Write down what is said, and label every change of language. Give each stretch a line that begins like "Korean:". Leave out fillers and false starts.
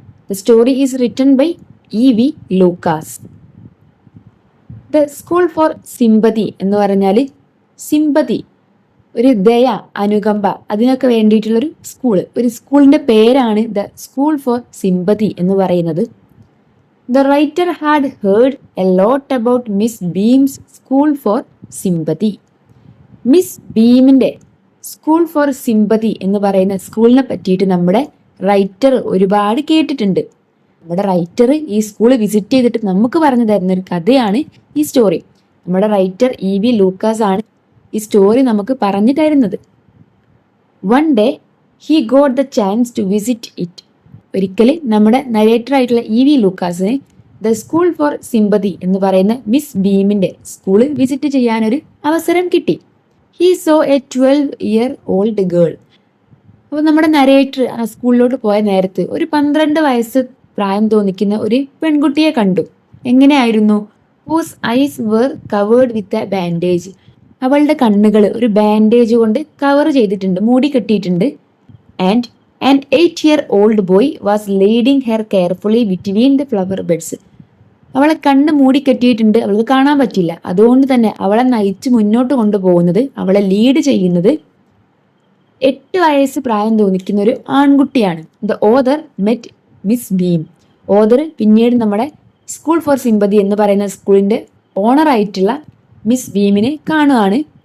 English: The story is written by E.V. Lucas.
Malayalam: The school for sympathy എന്ന് പറഞ്ഞാൽ sympathy, ഒരു ദയ, അനുകമ്പ, അതിനൊക്കെ വേണ്ടിയിട്ടുള്ളൊരു ഒരു സ്കൂളിൻ്റെ പേരാണ് ദ സ്കൂൾ ഫോർ സിമ്പതി എന്ന് പറയുന്നത്.
English: The writer had heard a lot about Miss Beam's School for Sympathy.
Malayalam: Miss ബീമിൻ്റെ school for sympathy എന്ന് പറയുന്ന സ്കൂളിനെ പറ്റിയിട്ട് നമ്മുടെ റൈറ്റർ ഒരുപാട് കേട്ടിട്ടുണ്ട്. നമ്മുടെ റൈറ്റർ ഈ സ്കൂൾ വിസിറ്റ് ചെയ്തിട്ട് നമുക്ക് പറഞ്ഞു തരുന്ന ഒരു കഥയാണ് ഈ സ്റ്റോറി. നമ്മുടെ റൈറ്റർ E.V. ലൂക്കാസ് ആണ് ഈ സ്റ്റോറി നമുക്ക് പറഞ്ഞു തരുന്നത്.
English: One day he got the chance to visit it.
Malayalam: ഒരിക്കൽ നമ്മുടെ നരേറ്റർ ആയിട്ടുള്ള E.V. ലൂക്കാസിന് the school for sympathy എന്ന് പറയുന്ന മിസ് ബീമിൻ്റെ സ്കൂള് വിസിറ്റ് ചെയ്യാനൊരു അവസരം കിട്ടി.
English: He saw a 12-year-old girl.
Malayalam: അപ്പോൾ നമ്മുടെ നരേറ്റർ ആ സ്കൂളിലോട്ട് പോയ നേരത്ത് ഒരു 12 വയസ്സ് പ്രായം തോന്നിക്കുന്ന ഒരു പെൺകുട്ടിയെ കണ്ടു. എങ്ങനെയായിരുന്നു?
English: Whose eyes were covered with a bandage.
Malayalam: അവളുടെ കണ്ണുകൾ ഒരു ബാൻഡേജ് കൊണ്ട് കവർ ചെയ്തിട്ടുണ്ട്, മൂടി കെട്ടിയിട്ടുണ്ട്.
English: And an 8-year-old boy was leading her carefully between the flower beds.
Malayalam: അവളെ കണ്ണ് മൂടി കെട്ടിയിട്ടുണ്ട്, അവൾക്ക് കാണാൻ പറ്റില്ല. അതുകൊണ്ട് തന്നെ അവളെ നയിച്ച് മുന്നോട്ട് കൊണ്ടുപോകുന്നത്, അവളെ ലീഡ് ചെയ്യുന്നത് 8 വയസ്സ് പ്രായം തോന്നിക്കുന്ന ഒരു ആൺകുട്ടിയാണ്.
English: The other met Miss Beam.
Malayalam: Author പിന്നീട് നമ്മുടെ സ്കൂൾ ഫോർ സിമ്പതി എന്ന് പറയുന്ന സ്കൂളിൻ്റെ ഓണറായിട്ടുള്ള മിസ് ബീമിനെ കാണുകയാണ്.